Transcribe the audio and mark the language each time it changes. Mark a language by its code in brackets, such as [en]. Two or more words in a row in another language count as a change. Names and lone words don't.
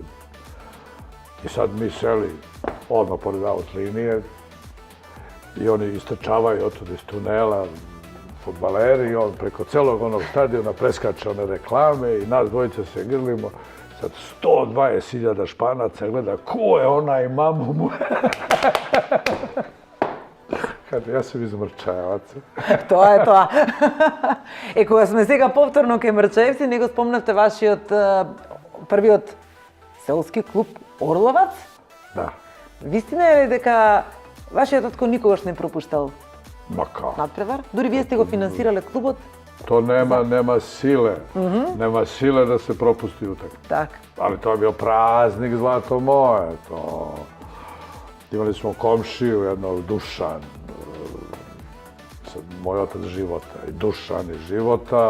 [sr] I sad mi seli odmah pored aut linije i oni istrčavaju otud iz tunela, fudbaleri, i on preko celog onog stadiona preskače one reklame i nas dvojica se grlimo. Sad 120.000 Španaca gleda ko je onaj mamu mu. Ja sam iz Mrčajevaca. [mk] Тоа е тоа. Кога сме сега повторно кај Мрчаевци, него спомнавте вашиот првиот селски клуб Орловац. Да. Вистина е ли дека вашиот татко никогаш не пропуштал Мака. надпревар? Дури вие сте го финансирале клубот? [sr] To nema sile. Nema sile da se propusti utakmica. [mk] Так. [sr] Ali to je bio praznik, zlato moje. Imali smo komšiju, jednog Dušan, moj otac Života, i Dušan iz Života.